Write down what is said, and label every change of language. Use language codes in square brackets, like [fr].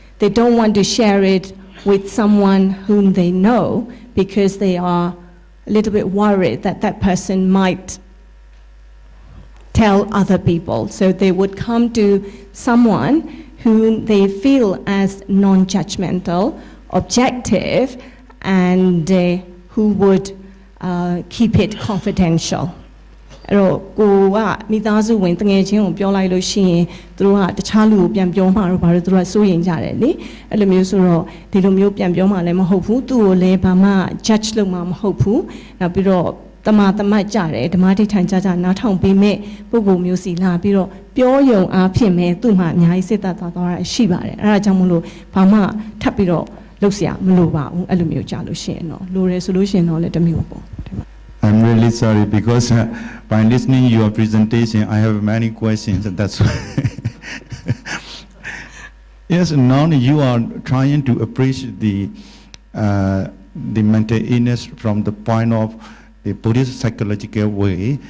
[en] They don't want to share it with someone whom they know because they are a little bit worried that that person might tell other people. So they would come to someone whom they feel as non-judgmental, objective, and who would keep it confidential. [my] အဲ့တော့ကိုကမိသားစုဝင်တငယ်ချင်းကိုပြောလိုက်လို့ရှိရင်သူတို့ကတခြားလူကိုပြန်ပြောမှာတော့ဘာလို့သူတို့ကစိုးရိမ်ကြတယ်လေအဲ့လိုမျိုးဆိုတော့ဒီလိုမျိုးပြန်ပြောမှလည်းမဟုတ်ဘူးသူ့ကိုလည်းဘာမှ judge လုပ်မှာမဟုတ်ဘူးနောက်ပြီးတော့တမတ်ကြတယ်ဓမ္မတိထိုင်ကြနားထောင်ပေးမဲ့ပုဂ္ဂိုလ်မျိုးစီလာပြီးတော့ပြောယုံအားဖြင့်ပဲသူ့မှာအများကြီးစိတ်သက်သာသွားတာရှိပါတယ်အဲ့ဒါကြောင့်မလို့ဘာမှထပ်ပြီးတော့လုပ်เสียမလိုပါဘူးအဲ့လိုမျိုးကြာလို့ရှိရင်တော့လိုတယ်ဆိုလို့ရှိရင်တော့လည်းတစ်မျိုးပေါ့ [en] I'm really sorry because by listening your presentation, I have many questions. That's why. Yes, now you are trying to appreciate the mental illness from the point of the Buddhist psychological way.